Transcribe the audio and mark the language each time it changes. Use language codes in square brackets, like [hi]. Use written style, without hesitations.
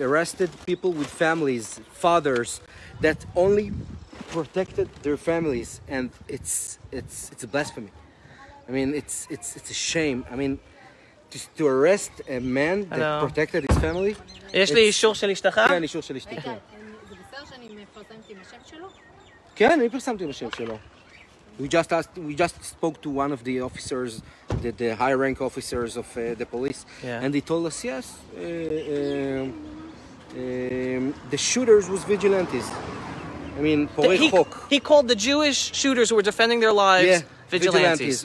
[en] Arrested people with families, fathers, that only protected their families. And it's a blasphemy. I mean, it's a shame. I mean, to arrest a man that protected his family. [he] יש לי אישור של אשתך? כן, אישור של אשתי, כן. זה בסדר שאני מפרסמת עם השם שלו? כן, אני פרסמתי עם השם שלו. [en] We just spoke to one of the officers, the high-rank officers of the police, and they told us, yes, the shooters was vigilantes. I mean, he called the Jewish shooters who were defending their lives vigilantes.